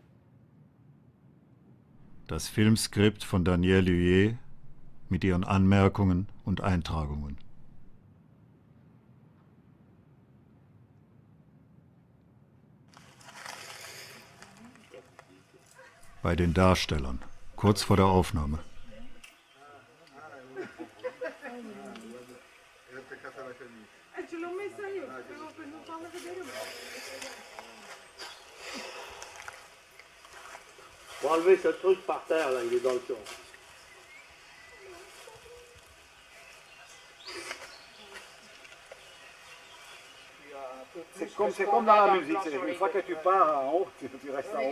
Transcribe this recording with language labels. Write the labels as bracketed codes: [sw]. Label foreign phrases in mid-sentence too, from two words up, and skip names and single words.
[de] Das Filmskript von Danielle Huyer mit ihren Anmerkungen und Eintragungen. Bei den Darstellern, kurz vor der Aufnahme. [fr] Faut enlever ce truc par terre, là, il est dans le champ. C'est comme dans la musique, une fois que tu pars en haut, tu restes en haut.